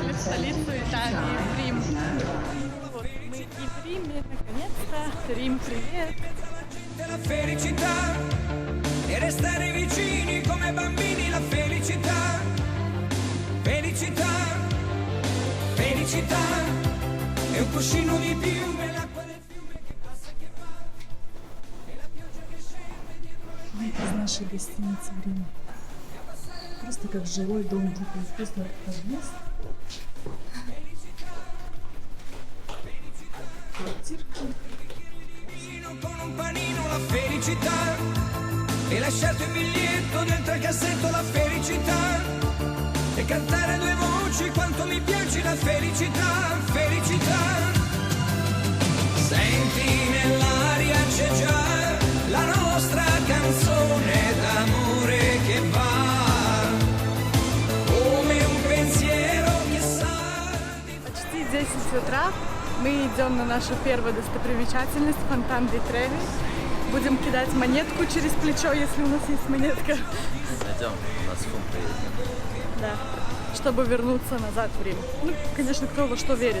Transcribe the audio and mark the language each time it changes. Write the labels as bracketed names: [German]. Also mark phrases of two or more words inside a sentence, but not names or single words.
[Russian] столицу Италии, в Рим. Вот, мы и в Риме, наконец-то. Рим, привет! [Italian] La felicità e restare vicini come bambini, la felicità, felicità, felicità è un cuscino di piume, l'acqua del fiume che passa e che va e la pioggia che scende dietro le [Russian] Из нашей гостиницы в Риме. Просто как жилой дом, такой вкусный подъезд. Квартирка. [Italian] con un panino, la felicità e lasciarti un biglietto dentro il cassetto, la felicità e cantare a due voci quanto mi piace la felicità, felicità. Senti nell'aria c'è già la nostra canzone d'amore che va come un pensiero che sa di... [Russian] Почти 10 утра. Мы идем на нашу первую достопримечательность, фонтан ди Треви. Будем кидать монетку через плечо, если у нас есть монетка. Найдем, у нас фунт приедет. Да, чтобы вернуться назад в Рим. Ну, конечно, кто во что верит.